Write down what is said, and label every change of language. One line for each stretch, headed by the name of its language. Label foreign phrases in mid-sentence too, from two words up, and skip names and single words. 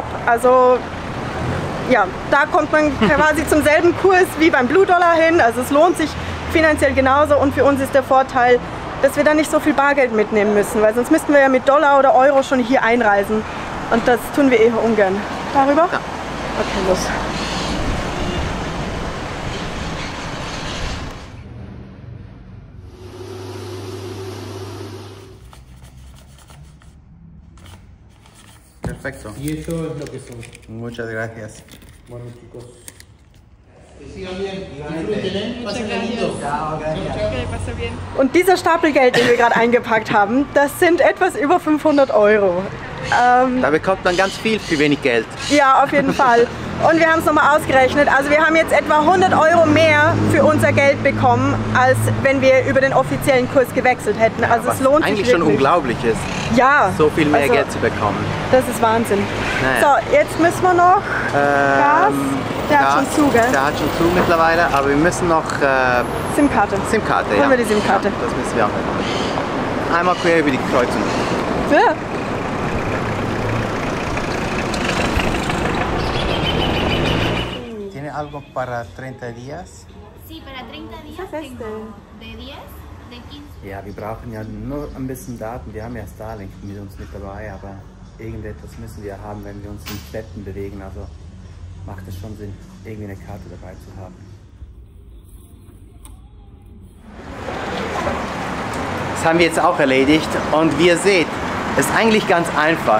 German: Also ja, da kommt man quasi zum selben Kurs wie beim Blue Dollar hin, also es lohnt sich finanziell genauso und für uns ist der Vorteil, dass wir da nicht so viel Bargeld mitnehmen müssen, weil sonst müssten wir ja mit Dollar oder Euro schon hier einreisen und das tun wir eher ungern. Darüber? Ja. Okay, los.
Spanish: Perfecto. Y eso es lo que son. Muchas gracias. Bueno, chicos. Que sigan bien. Disfruten, pasen lindo. Chao, gracias.
German: Und dieser Stapel Geld, den wir gerade eingepackt haben, das sind etwas über 500 Euro. Da bekommt man ganz viel für wenig Geld. Ja, auf jeden Fall. Und wir haben es nochmal ausgerechnet. Also wir haben jetzt etwa 100 Euro mehr für unser Geld bekommen, als wenn wir über den offiziellen Kurs gewechselt hätten. Also es lohnt sich eigentlich schon unglaublich ist, ja, so viel mehr Geld zu bekommen. Das ist Wahnsinn. Naja. So, jetzt müssen wir noch Gas. Der hat schon zu, gell? Der hat schon zu mittlerweile, aber wir müssen noch SIM-Karte. SIM-Karte, ja. Holen wir die SIM-Karte. Ja, das müssen wir auch machen. Einmal quer über die Kreuzung. Ja.
Spanish: ¿Tiene algo para 30 días? Sí, para 30 días tengo de 10, de 15.
German: Ja, wir brauchen ja nur ein bisschen Daten. Wir haben ja Starlink mit uns mit dabei, aber irgendetwas müssen wir haben, wenn wir uns in Städten bewegen. Also macht es schon Sinn, irgendwie eine Karte dabei zu haben. Das haben wir jetzt auch erledigt und wie ihr seht, Es ist eigentlich ganz einfach.